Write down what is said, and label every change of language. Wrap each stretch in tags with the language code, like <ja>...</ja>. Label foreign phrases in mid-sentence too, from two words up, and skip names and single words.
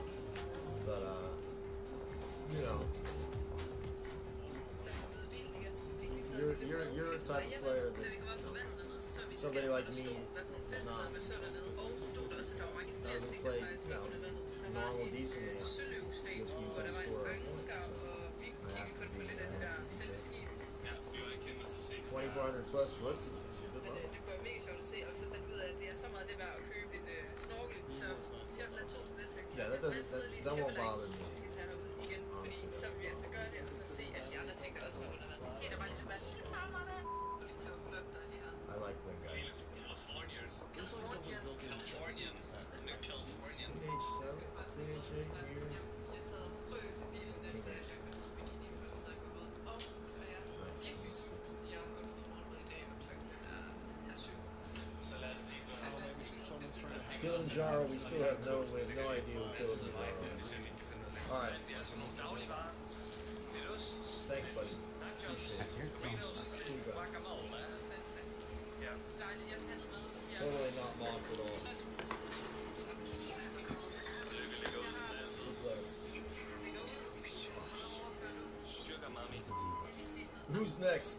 <en>But you know, you're a type of player that somebody like me is not doesn't play. You know, normal decently. Which you can score. I have to be 2400 plus what's this? Good level.</en> <da>Det kunne være mega sjovt at se, og så fandt vi ud af, at det er så meget det værd at købe en snorkel, så jeg har lavet 2 til det, så</da> <en>Yeah, that won't bother me.</en> <da>vi skal tage herud igen, fordi så vil vi altså gøre det, og så se alle de andre ting, der også var under vandet. Det er bare ligesom, at det er så flot, der er lige her.</da> <en>I like when guys. Californian. Teenage self, teenage weird.</en> <da>Jeg sad og frøs i bilen, den bikini, så jeg kunne vide, jeg har gået fra morgenmad i dag, og klokken er 7. Så lad os lige gå.</da> <en>Kilimanjaro, we still have no idea what Kilimanjaro is. Alright. Thanks, buddy. Appreciate it. Totally not mocked at all. Who's next?</en>